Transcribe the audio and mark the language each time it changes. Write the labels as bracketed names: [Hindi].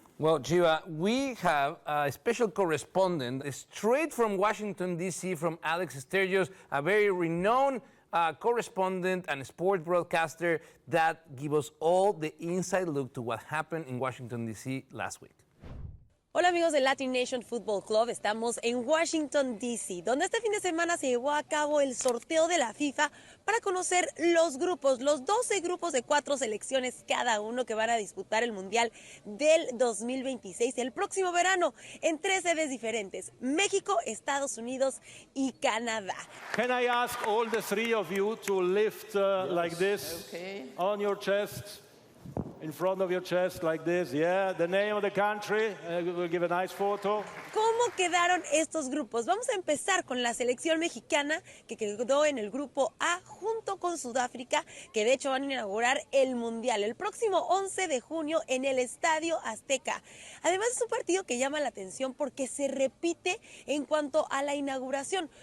[English] Well, Chiva, we have a special correspondent straight from Washington, D.C., from Alex Sturgis, a very renowned correspondent and sport broadcaster that give us all the inside look to what happened in Washington, D.C. last week. [Spanish] Hola amigos de LatiNation Football Club, estamos en Washington, D.C., donde este fin de semana se llevó a cabo el sorteo de la FIFA para conocer los grupos, los 12 grupos de 4 selecciones cada uno que van a disputar el Mundial del 2026 el próximo verano en 3 sedes diferentes: México, Estados Unidos y Canadá. [English] Can I ask all the 3 of you to lift like this on your chest? In front of your chest like this, yeah, the name of the country, we'll give a nice photo. [Spanish] ¿Cómo quedaron estos grupos? Vamos a empezar con la selección mexicana, que quedó en el grupo A junto con Sudáfrica, que de hecho van a inaugurar el Mundial el próximo 11 de junio en el Estadio Azteca. Además es un partido que llama la atención porque se repite en cuanto a la inauguración.